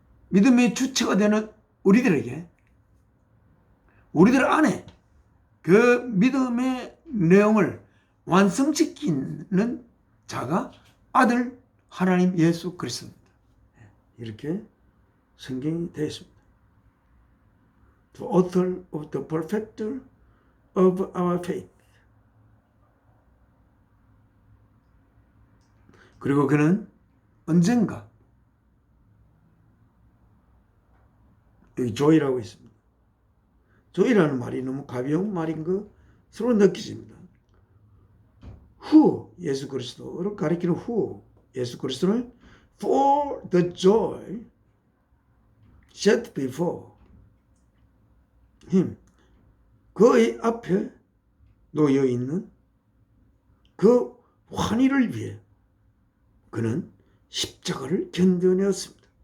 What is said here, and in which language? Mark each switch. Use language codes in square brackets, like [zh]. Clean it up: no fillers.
[ko] 믿음의 주체가 되는 우리들 안에 그 믿음의 내용을 완성시키는 자가 아들 하나님 예수 그리스도입니다. 이렇게 성경이 되어 있습니다. [en] The author of the perfecter of our faith. [ko] 그리고 그는 언젠가 여기 joy라고 있습니다. joy라는 말이 너무 가벼운 말인 것으로 느껴집니다. who 예수 그리스도를 가리키는 who 예수 그리스도는 [en] for the joy set before him [ko] 그의 앞에 놓여 있는 그 환희를 위해 그는 십자가를 견뎌내었습니다.